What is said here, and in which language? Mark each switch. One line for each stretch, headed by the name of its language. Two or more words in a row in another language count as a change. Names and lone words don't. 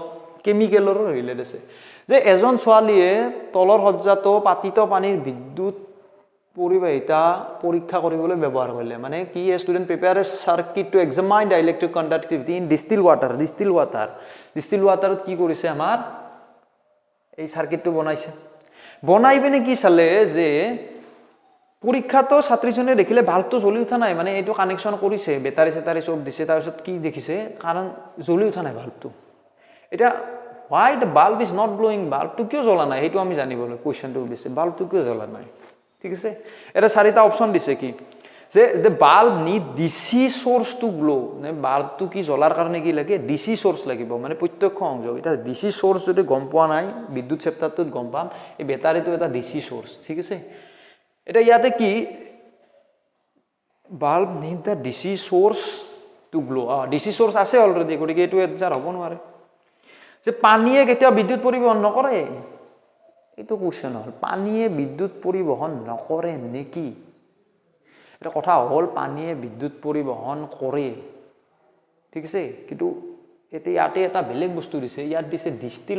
Assamese: কেমিকেলৰো ৰিলেট আছে যে এজন ছোৱালীয়ে তলৰ সজ্জাটো পাতিত পানীৰ বিদ্যুৎ পৰিবাহিতা পৰীক্ষা কৰিবলৈ ব্যৱহাৰ কৰিলে মানে কি
English: student prepare a circuit to examine the electric conductivity in distil water
Assamese: কি কৰিছে আমাৰ এই সার্কিটটো বনাই পিনে কি চালে যে পৰীক্ষাটো ছাত্ৰীজনে দেখিলে বাল্বটো জ্বলি উঠা নাই মানে এইটো কানেকশন কৰিছে বেটাৰী সেটাৰী সব দিছে তাৰ পিছত কি দেখিছে কাৰণ জ্বলি উঠা নাই বাল্বটো এটা
English: why the bulb is not blowing
Assamese: বাল্বটো কিয় জ্বলা নাই এইটো আমি জানিবলৈ কোৱেশ্চনটো দিছে বাল্বটো কিয় জ্বলা নাই ঠিক আছে এটা চাৰিটা অপচন দিছে কি যে
English: the bulb need DC source to glow
Assamese: মানে বাল্বটো কি জ্বলাৰ কাৰণে কি লাগে
English: DC source
Assamese: লাগিব মানে প্ৰত্যক্ষ সংযোগ এটা
English: DC source
Assamese: যদি গম পোৱা নাই বিদ্যুৎ চেপ্টাৰটোত গম পাম এই বেটাৰীটো এটা
English: DC source
Assamese: ঠিক আছে এটা ইয়াতে কি
English: bulb need the DC source to glow DC source
Assamese: আছে অলৰেডি গতিকে এইটো এনসাৰ হ'ব নোৱাৰে যে পানীয়ে কেতিয়া বিদ্যুৎ পৰিবহন নকৰে এইটো কোৱেশ্চন হল পানীয়ে বিদ্যুৎ পৰিবহন নকৰে নেকি এটা কথা হল পানীয়ে বিদ্যুৎ পৰিবহন কৰে ঠিক আছে কিন্তু এতে ইয়াতে এটা বেলেগ বস্তু দিছে ইয়াত দিছে ডিস্টিল